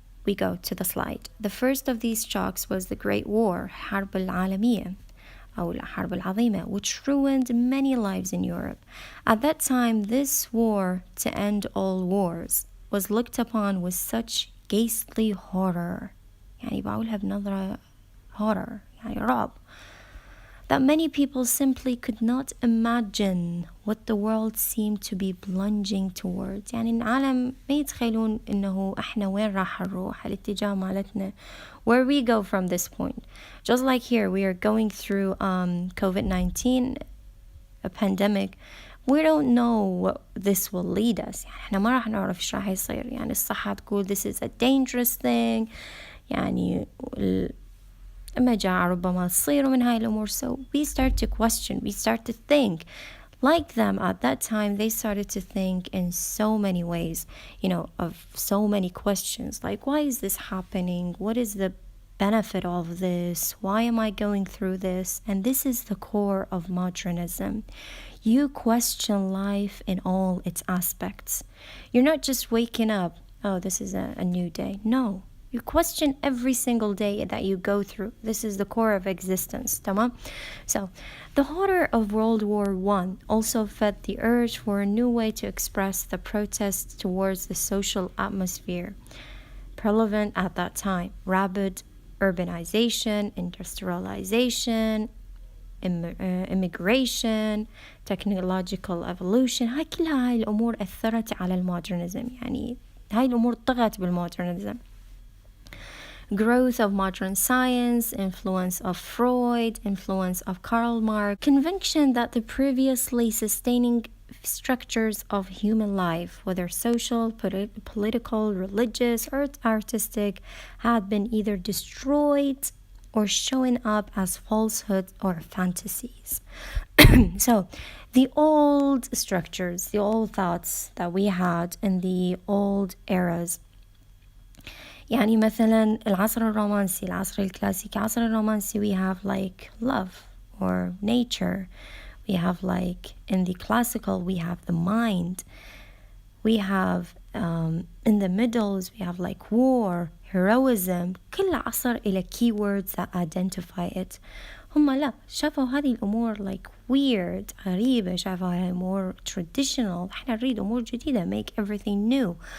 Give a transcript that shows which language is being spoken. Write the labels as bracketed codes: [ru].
[en] We go to the slide. The first of these shocks was the Great War, [ar] حرب العالمية. أو الحرب العظيمة, [en] which ruined many lives in Europe. At that time, this war to end all wars was looked upon with such ghastly horror. [ar] يعني بقولها بنظرة horror, يعني رعب. [en] That many people simply could not imagine what the world seemed to be plunging towards. [ar] يعني العالم ما يتخيلون إنه إحنا وين راح نروح الاتجاه مالتنا, [en] where we go from this point. Just like here, we are going through COVID-19, a pandemic. We don't know what this will lead us. [ar] يعني إحنا ما راح نعرف إيش راح يصير. يعني الصحة تقول [en] this is a dangerous thing. [ar] يعني مجاعة ربما تصير من هاي الأمور. [en] So we start to question, we start to think. Like them at that time, they started to think in so many ways, of so many questions. Like, why is this happening? What is the benefit of this? Why am I going through this? And this is the core of modernism. You question life in all its aspects. You're not just waking up, oh, this is a new day. No. You question every single day that you go through. This is the core of existence. [ar] تمام? [en] So, the horror of World War I also fed the urge for a new way to express the protests towards the social atmosphere prevalent at that time. Rapid urbanization, industrialization, immigration, technological evolution. [ar] هاي الأمور أثرت على المودرنزم. يعني هاي الأمور طغت بالمودرنزم. [en] Growth of modern science, influence of Freud, influence of Karl Marx, conviction that the previously sustaining structures of human life, whether social, political, religious, or artistic, had been either destroyed or showing up as falsehoods or fantasies. So, the old structures, the old thoughts that we had in the old eras, [ar] يعني مثلا العصر الرومانسي, [en] العصر الكلاسيكي, العصر الرومانسي, we have like love or nature. We have like, in the classical, we have the mind. We have, in the middles, we have like war, heroism. [ar] كل عصر إلى [en] keywords that identify it. [ar] هم لا شافوا هذه الأمور [en] like weird, [ar] غريبة, شافوا [en] more traditional. [ar] احنا نريد أمور جديدة, [en] make everything new.